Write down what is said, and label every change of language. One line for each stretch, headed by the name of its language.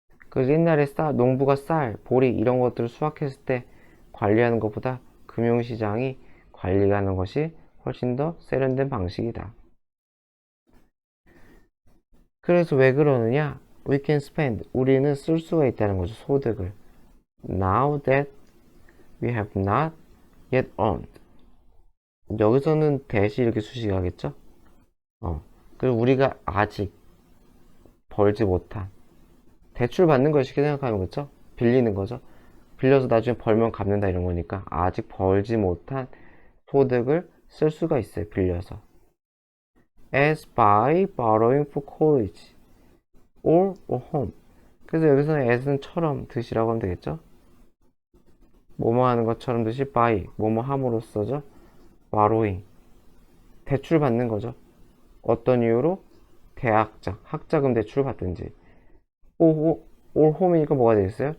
Korean: 그래서 옛날에 농부가 쌀, 보리 이런 것들을 수확했을 때 관리하는 것보다 금융시장이 관리하는 것이 훨씬 더 세련된 방식이다. 그래서 왜 그러느냐?
English: We can spend.
Korean: 우리는 쓸 수가 있다는 거죠. 소득을.
English: Now that we have not yet earned.
Korean: 여기서는 대시 이렇게 수식하겠죠? 그리고 우리가 아직 벌지 못한 대출 받는 걸 쉽게 생각하면 그렇죠? 빌리는 거죠. 빌려서 나중에 벌면 갚는다 이런 거니까 아직 벌지 못한 소득을 쓸 수가 있어요. 빌려서.
English: As by borrowing for college or home.
Korean: 그래서 여기서는 as는 처럼 드시라고 하면 되겠죠? 뭐뭐 하는 것처럼 드시 by 뭐뭐 함으로써죠. borrowing 대출 받는 거죠. 어떤 이유로? 대학자, 학자금 대출을 받든지
English: or home
Korean: 이니까 뭐가 되겠어요?